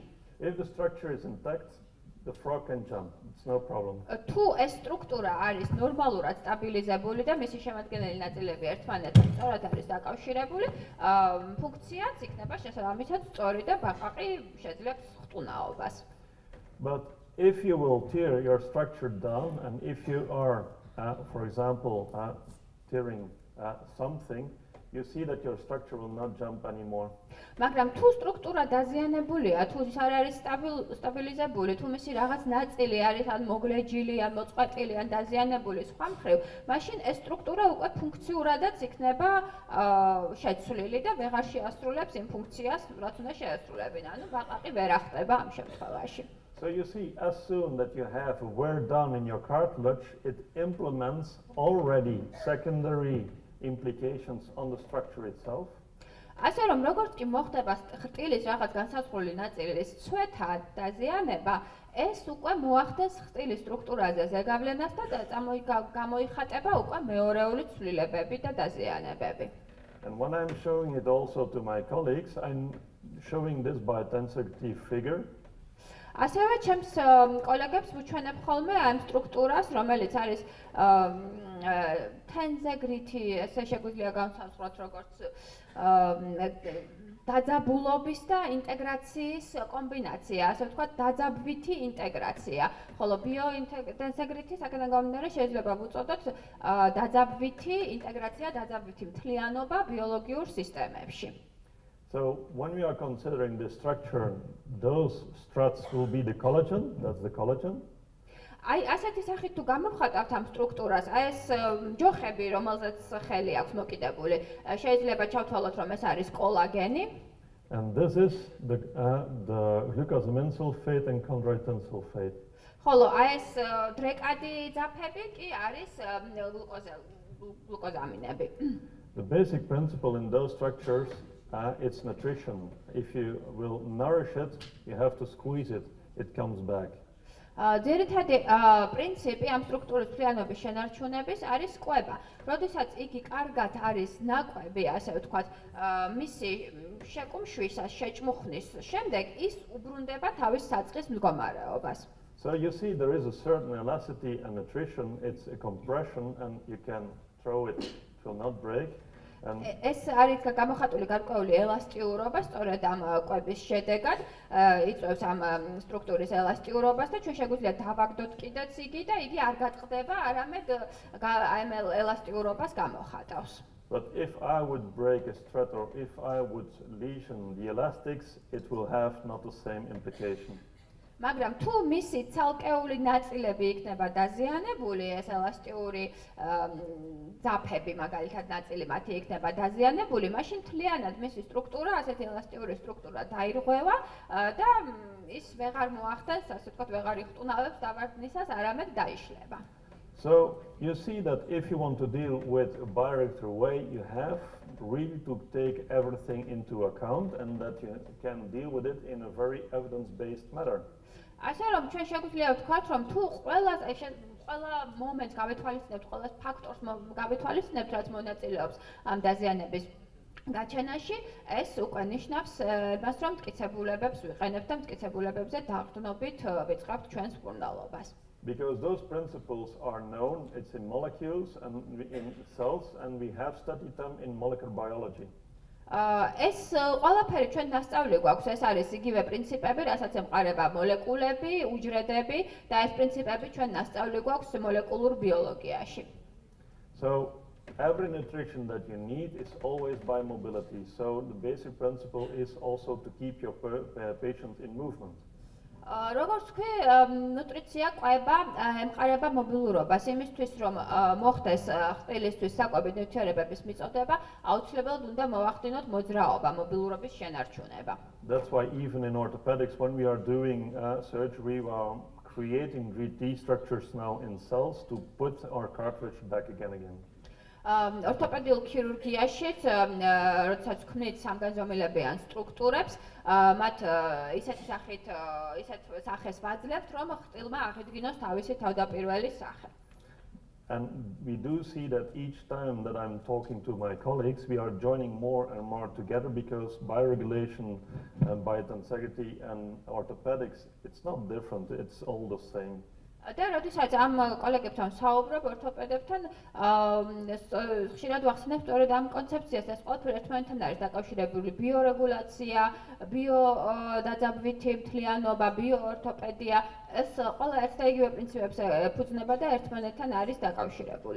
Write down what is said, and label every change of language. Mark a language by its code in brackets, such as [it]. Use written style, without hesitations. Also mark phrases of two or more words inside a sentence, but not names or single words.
[en] If the structure is intact, the frog can jump. It's no problem. [ka] თუ ეს სტრუქტურა არის ნორმალურად სტაბილიზებული და მისი შემადგენელი ნაწილები ერთმანეთთან სწორად არის დაკავშირებული, ფუნქციაც იქნება შესაბამისად სწორი და ბაყაყი შეძლებს ხტუნაობას. [en] But if you will tear your structure down, and if you are, for example, tearing something, you see that your structure will not jump anymore. [ka] მაგრამ თუ სტრუქტურა დაზიანებულია, თუ ის არ არის სტაბილიზებული, თუ მისი რაღაც ნაწილი არის ან მოგლეჯილი, ან მოწყვეტილი, ან დაზიანებული სხვა მხრივ, მაშინ ეს სტრუქტურა უკვე ფუნქციურადაც იქნება შეცვლილი და ვეღარ შეასრულებს იმ ფუნქციას, რაც უნდა შეასრულებინა. ანუ ბაყაყი ვერ ახტება ამ შემთხვევაში. [en] So you see, as soon that you have wear down in your cartilage, it implements already secondary implications on the structure itself. [ka] ასე რომ როგორც კი მოხდება ხტილის რაღაც განსაზღვრული ნაწილის ცვეთა დაზიანება, ეს უკვე მოახდენს ხტილის სტრუქტურაზე ზეგავლენას და გამოიხატება უკვე მეორეული ცვლილებები და დაზიანებები. [en] And when I'm showing it also to my colleagues, I'm showing this by tensity figure. [ka] ასევე ჩემს კოლეგებს ვუჩვენებ ხოლმე ამ სტრუქტურას, რომელიც არის თენზეგრითი, ესე შეგვიძლია განსაზღვროთ როგორც დაძაბულობის და ინტეგრაციის კომბინაცია, ასე ვთქვათ, დაძაბვითი ინტეგრაცია. ხოლო ბიოინტეგრაციის აქედან გამომდინარე შეიძლება ვუწოდოთ დაძაბვითი ინტეგრაცია, დაძაბვითი მთლიანობა ბიოლოგიურ სისტემებში. [en] So when we are considering the structure, those struts will be the collagen, that's the collagen. [ka] აი ასეთი სახით თუ გამოვხატავთ ამ სტრუქტურას, აი ეს ჯოხები, რომელზეც ხელი აქვს მოკიდებული, შეიძლება ჩავთვალოთ, რომ ეს არის კოლაგენი. [en] And this is the glucosamine sulfate and chondroitin sulfate. [ka] ხოლო აი ეს დრეკადი ძაფები კი არის გლუკოზამინები. [en] The basic principle in those structures it's nutrition. If you will nourish it, you have to squeeze it, it comes back. [ka] ძირითადი პრინციპი ამ სტრუქტურის მთლიანობის შენარჩუნების არის კვება. როდესაც იგი კარგად არის ნაკვები, ასე ვთქვათ, მისი შეკუმშვისას, შეჭმუხნის შემდეგ ის უბრუნდება თავის საწყის მდგომარეობას. [en] So you see there is a certain elasticity and nutrition, it's a compression and you can throw it, it will not break. [ka] ეს არის გამოხატული გარკვეული ელასტიურობა, სწორედ ამ კვების შედეგად იწვევს ამ სტრუქტურის ელასტიურობას და ჩვენ შეგვიძლია დავაგდოთ კიდეც იგი და იგი არ გაწყდება, არამედ ამ ელასტიურობას გამოხატავს. [en] But if I would break a strut or if I would lesion the elastics, it will have not the same implication. [ka] მაგრამ თუ მისი ცალკეული ნაწილები იქნება დაზიანებული, ეს ელასტიური ძაფები, მაგალითად ნაწილი მათი იქნება დაზიანებული, მაშინ მთლიანად მისი სტრუქტურა, ასეთი ელასტიური სტრუქტურა დაირღვევა და ის ვეღარ მოახდენს, ასე ვთქვათ, ვეღარ იხტუნავებს დავარდნისას, არამედ დაიშლება. [en] So you see that if you want to deal with a bioreactor way, you have really to take everything into account and that you can deal with it in a very evidence-based manner. [ka] ასე რომ ჩვენ შეგვიძლია ვთქვათ, რომ თუ ყველა მომენტს გავითვალისწინებთ, ყველა ფაქტორს გავითვალისწინებთ, რაც მონაწილეობს ამ დაზიანების გაჩენაში, ეს უკვე ნიშნავს მას, რომ მტკიცებულებებს ვიყენებთ და მტკიცებულებებზე დაყრდნობით ვიწყებთ ჩვენს მკურნალობას. [en] Because those principles are known, it's in molecules and in cells, and we have studied them in molecular biology. [ka] ეს ყველაფერი ჩვენ დასწავლი გვაქვს, ეს არის იგივე პრინციპები, რასაც ემყარება მოლეკულები, უჯრედები და ეს პრინციპები ჩვენ დასწავლი გვაქვს მოლეკულურ ბიოლოგიაში. [en] So every nutrition that you need is always by mobility. So the basic principle is also to keep your patient in movement. [ka] როგორც ვთქვი, ნუტრიცია კვება ემყარება მობილურობას, იმისთვის რომ მოხდეს ხტილისთვის საკვები ნივთიერებების მიწოდება, აუცილებლად უნდა მოვახდინოთ მოძრაობა, მობილურობის შენარჩუნება. [en] That's why even in orthopedics, when we are doing surgery, we are creating 3D structures now in cells to put our cartilage back again. [ka] ორთოპედიულ ქირურგიაშიც, როდესაც ქმნით სამგანზომილებიან სტრუქტურებს, მათ ისეთ სახეს ვაძლევთ, რომ ხტილმა აღიდგინოს თავისი თავდაპირველი სახე. [en] And we do see that each time that I'm talking to my colleagues, we are joining more and more together because bioregulation and biotensegrity and orthopedics, it's not different, it's all the same. [ka] და როდესაც ამ კოლეგებთან საუბრობ ორთოპედებთან, ხშირად ვახსენებ სწორედ ამ კონცეფციას, ეს ყველაფერი ერთმანეთთან არის დაკავშირებული: ბიორეგულაცია, ბიოდაძაბვითი მთლიანობა, ბიოორთოპედია, ეს ყველა ერთ და იგივე პრინციპებს ეფუძნება და ერთმანეთთან არის დაკავშირებული.